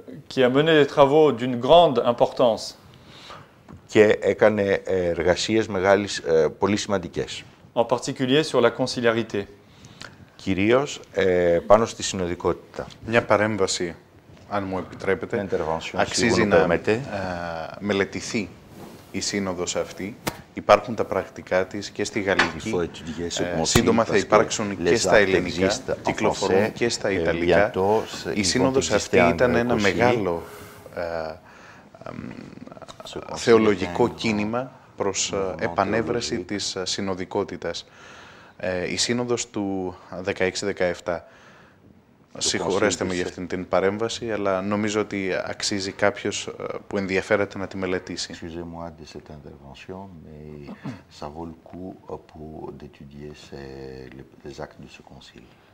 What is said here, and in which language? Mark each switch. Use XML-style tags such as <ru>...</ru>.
<fr>qui a mené des travaux d'une grande importance.</fr> <el>Και έκανε εργασίες πολύ σημαντικές.</el> <fr>En particulier sur la conciliarité.</fr> <el>Κυρίως πάνω στη συνοδικότητα. Μια παρέμβαση, αν μου επιτρέπετε, αξίζει να μελετηθεί η σύνοδος αυτή. Υπάρχουν τα πρακτικά της και στη γαλλική. Σύντομα θα υπάρξουν και στα ελληνικά, κυκλοφορούν και στα ιταλικά. Η σύνοδος αυτή ήταν ένα μεγάλο θεολογικό κίνημα προς επανέβραση της συνοδικότητας. Η σύνοδος του 16-17, συγχωρέστε με για αυτήν την παρέμβαση, αλλά νομίζω ότι αξίζει κάποιος που ενδιαφέρεται να τη μελετήσει.</el> <fr>Excusez-moi de cette intervention, mais ça vaut le coup d'étudier les actes de ce concile.</fr>